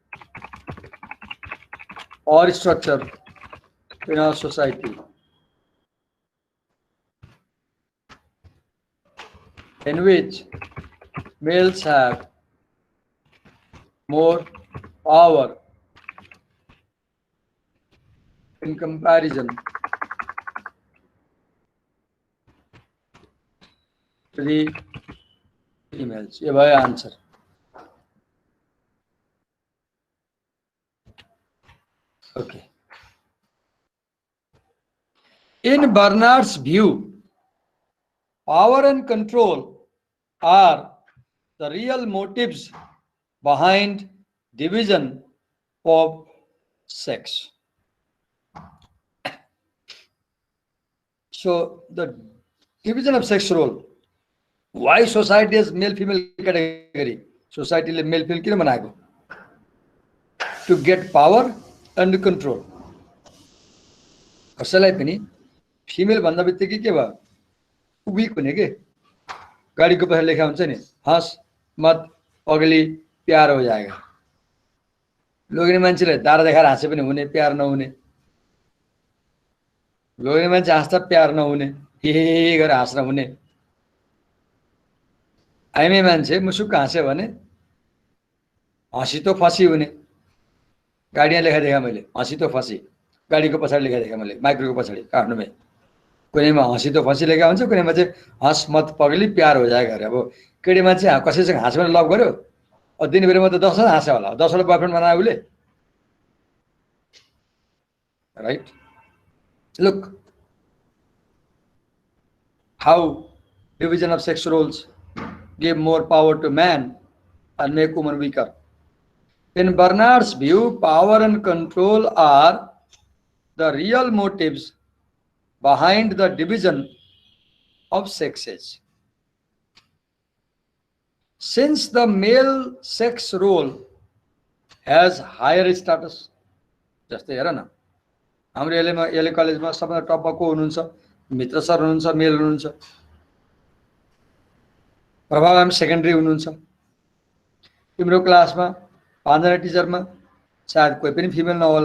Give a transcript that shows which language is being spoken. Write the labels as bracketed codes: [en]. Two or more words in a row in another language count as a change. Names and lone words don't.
[en] or structure in our society, in which males have more power in comparison to the females. [hi] ये भाई आंसर. [en] Okay. In Bernard's view, power and control are the real motives behind division of sex. So the division of sex role. Why society has male-female category? [ne] Society le male-female किन बनाएको? [en] To get power and control. [ne] कसैलाई पनि फिमेल भन्दा बित्तिकै के भयो? वीक हुने के? गाडीको पछि लेखा हुन्छ नि, [hi] हँस मत अगली प्यार हो जाएगा. [ne] लोग्ने मान्छेले दारा देखाएर हाँसे पनि हुने, प्यार नहुने. लोग्ने मान्छे हाँस्दा प्यार नहुने, हे गरेर हाँस्न हुने. आइमे मान्छे मुसुक्क हाँस्यो भने [hi] हँसी तो फसी [ne] हुने. गाडीमा लेखा देखा मैले, [hi] हँसी तो फसी. [ne] गाडीको पछाडि लेखा देखा मैले, माइक्रोको पछाडि काट्नुमै. कुनैमा [hi] हँसी तो फसी [ne] लेखा हुन्छ, कुनैमा चाहिँ [hi] हँस मत पगली प्यार हो जाएगा अरे. [ne] अब केटी मान्छे कसैसँग हाँस्यो भने लभ गर्यो, दिनभरिमा त 10 हाँस्यो होला, 10 वटा बयफ्रेन्ड बनायो उसले. [en] Right? Look how division of sex roles give more power to man and make women weaker. In Bernard's view, power and control are the real motives behind the division of sexes. Since the male sex role has higher status, [ne] जस्तै हेर न, हाम्रो एले कलेजमा सबभन्दा टपमा को हुनुहुन्छ? मित्र सर हुनुहुन्छ, मेल हुनुहुन्छ. प्रभाव हामी सेकेन्डरी हुनुहुन्छ. तिम्रो क्लासमा 5 जना टिचरमा सायद कोही पनि फिमेल नहोला.